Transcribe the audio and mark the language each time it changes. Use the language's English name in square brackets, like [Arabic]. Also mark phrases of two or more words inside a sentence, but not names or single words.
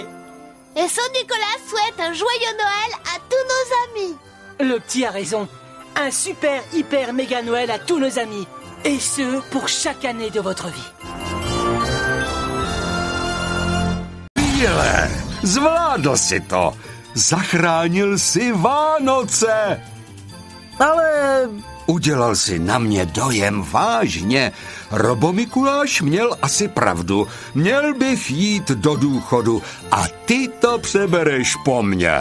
[French] Et Sonicolas souhaite un joyeux Noël à tous nos amis! Le petit a raison. Un super, hyper, méga Noël à tous nos amis. Et ce, pour chaque année de votre vie. [Czech] Bíle, zvládl si to. Zachránil si Vánoce. Ale udělal si na mě dojem vážně. Robomikuláš měl asi pravdu. Měl bych jít do důchodu a ty to přebereš po mně.